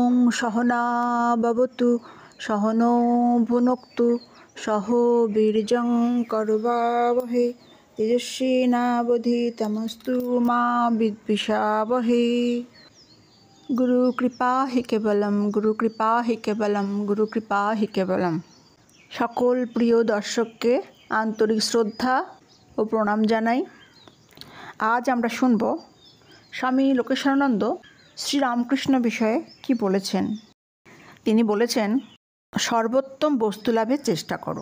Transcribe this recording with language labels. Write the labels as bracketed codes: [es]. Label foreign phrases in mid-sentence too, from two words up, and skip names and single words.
[sa] सहना भवतु सहनो भुनक्तु सह वीर्यं कर्वावहै तेजस्विनावधीतमस्तु मा विद्विषावहै। गुरु कृपा हि केवलम, गुरु कृपा हि केवलम, गुरु कृपा हि केवलम। [bn] সকল প্রিয় দর্শককে আন্তরিক শ্রদ্ধা ও প্রণাম জানাই। আজ আমরা শুনব স্বামী লোকেশানন্দ শ্রীরামকৃষ্ণ বিষয়ে কি বলেছেন। তিনি বলেছেন, সর্বোত্তম বস্তু লাভের চেষ্টা করো।